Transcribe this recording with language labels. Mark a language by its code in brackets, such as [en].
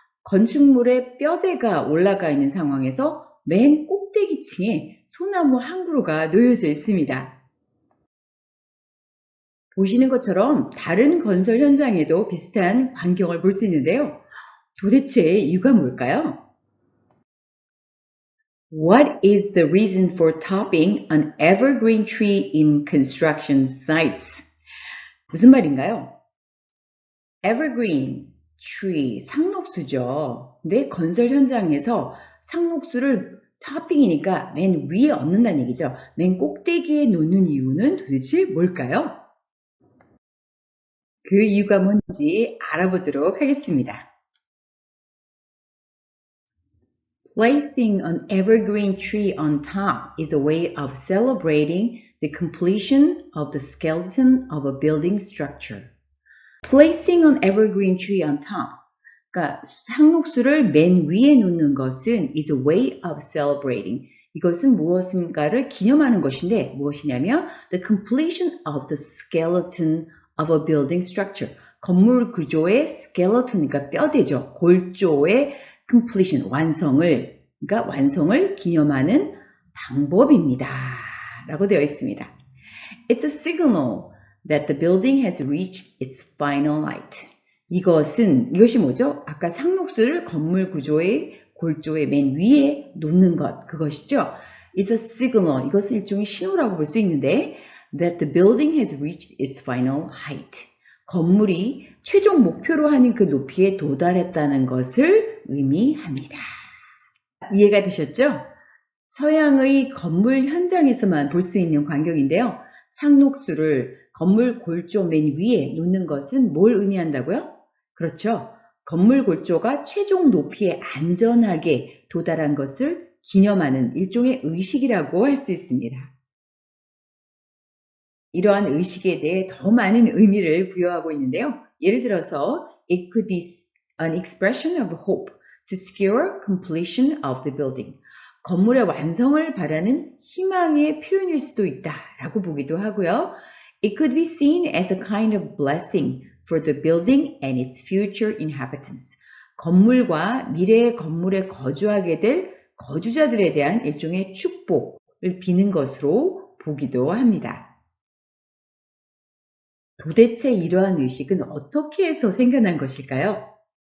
[ko] 건축물의 뼈대가 올라가 있는 상황에서 맨 꼭대기층에 소나무 한 그루가 놓여져 있습니다. 보시는 것처럼 다른 건설 현장에도 비슷한 광경을 볼 수 있는데요. 도대체 이유가 뭘까요? [en] What is the reason for topping an evergreen tree in construction sites? [ko] 무슨 말인가요? evergreen tree, 상록수죠. 근데 건설 현장에서 상록수를 토핑이니까 맨 위에 얹는다는 얘기죠. 맨 꼭대기에 놓는 이유는 도대체 뭘까요? 그 이유가 뭔지 알아보도록 하겠습니다. [en] Placing an evergreen tree on top is a way of celebrating the completion of the skeleton of a building structure. Placing an evergreen tree on top. [ko] 그러니까 상록수를 맨 위에 놓는 것은 [en] is a way of celebrating. [ko] 이것은 무엇인가를 기념하는 것인데 무엇이냐면 [en] the completion of the skeleton of a building structure. [ko] 건물 구조의 skeleton, 그러니까 뼈대죠. 골조의 completion, 그러니까 완성을 기념하는 방법입니다. 라고 되어 있습니다. [en] It's a signal that the building has reached its final height. [ko] 이것이 뭐죠? 아까 상록수를 건물 구조의 골조의 맨 위에 놓는 것, 그것이죠. [en] It's a signal, [ko] 이것은 일종의 신호라고 볼 수 있는데 [en] that the building has reached its final height. [ko] 건물이 최종 목표로 하는 그 높이에 도달했다는 것을 의미합니다. 이해가 되셨죠? 서양의 건물 현장에서만 볼 수 있는 광경인데요. 상록수를 건물 골조 맨 위에 놓는 것은 뭘 의미한다고요? 그렇죠. 건물 골조가 최종 높이에 안전하게 도달한 것을 기념하는 일종의 의식이라고 할 수 있습니다. 이러한 의식에 대해 더 많은 의미를 부여하고 있는데요. 예를 들어서 [en] it could be an expression of hope to secure completion of the building. [ko] 건물의 완성을 바라는 희망의 표현일 수도 있다라고 보기도 하고요. [en] It could be seen as a kind of blessing for the building and its future inhabitants. [ko] 건물과 미래의 건물에 거주하게 될 거주자들에 대한 일종의 축복을 비는 것으로 보기도 합니다. 도대체 이러한 의식은 어떻게 해서 생겨난 것일까요?